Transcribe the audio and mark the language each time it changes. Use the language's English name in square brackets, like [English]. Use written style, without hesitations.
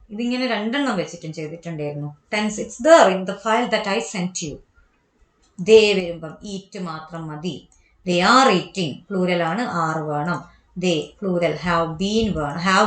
[Malayalam] ഇതിങ്ങനെ രണ്ടെണ്ണം വെച്ചിട്ടും ചെയ്തിട്ടുണ്ടായിരുന്നു. [English] Tense, it's there in the file that I sent you. They [Malayalam] വരുമ്പം [English] eat [Malayalam] മാത്രം മതി. [English] They are eating, plural [Malayalam] ആണ്, [English] are [Malayalam] വേണം. [English] They, plural, have been വേണം.